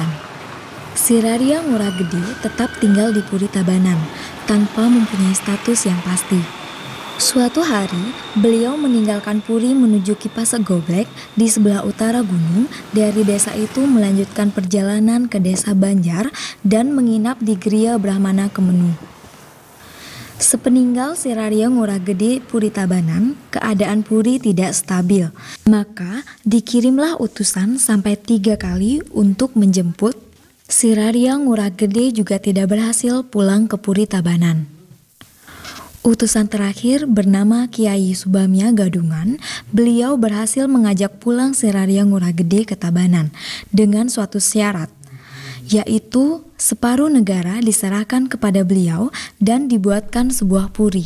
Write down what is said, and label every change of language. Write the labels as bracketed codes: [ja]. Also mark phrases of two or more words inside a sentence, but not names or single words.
[id] Siraria Ngurah Gede tetap tinggal di Puri Tabanan tanpa mempunyai status yang pasti. Suatu hari, beliau meninggalkan Puri menuju Kipasek Goblek di sebelah utara gunung. Dari desa itu melanjutkan perjalanan ke desa Banjar dan menginap di Gria Brahmana Kemenu. Sepeninggal Siraria Ngurah Gede Puri Tabanan, keadaan Puri tidak stabil. Maka dikirimlah utusan sampai 3 kali untuk menjemput. Siraria Ngurah Gede juga tidak berhasil pulang ke Puri Tabanan. Utusan terakhir bernama Kiai Subamya Gadungan, beliau berhasil mengajak pulang Siraria Ngurah Gede ke Tabanan dengan suatu syarat, yaitu separuh negara diserahkan kepada beliau dan dibuatkan sebuah puri.